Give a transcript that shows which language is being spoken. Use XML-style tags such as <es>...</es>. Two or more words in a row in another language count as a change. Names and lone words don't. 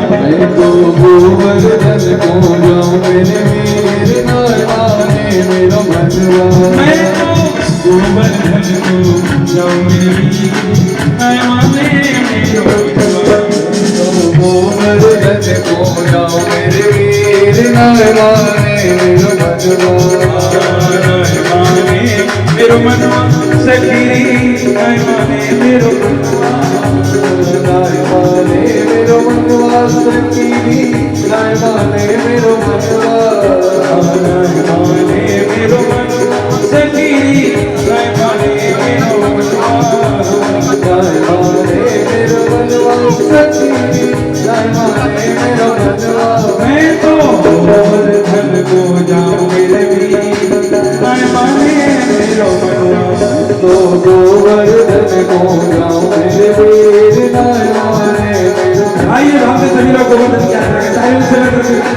<bra>मैं तो गोवर्धन को जाऊं मेरे वीर नाय माने मेरो मनवा मैं तो गोवर्धन को जाऊं मेरे वीर नाय माने मेरो मनवा गोवर्धन को जाऊं मेरे वीर नाय माने मेरो मनवा मेरो मनवा सखी नाय माने मेरो मनवा नाय माने मेरो मनवा सखी नाय माने मेरो मनवा नाय माने मेरो मनवा सखी नाय माने मेरो मनवा नाय माने मेरो मनवा सखी नाय माने मेरो मनवा मैं तो गोवर्धन को जाऊं मेरे वीर नाय माने मेरो मनवा तो गोवर्धन को जाऊं मेरे वीर नाय माने मेरो मनवा</bra> <hi>आइए हम सभी लोग गोवर्धन की यात्रा के तालियों से लेकर</hi>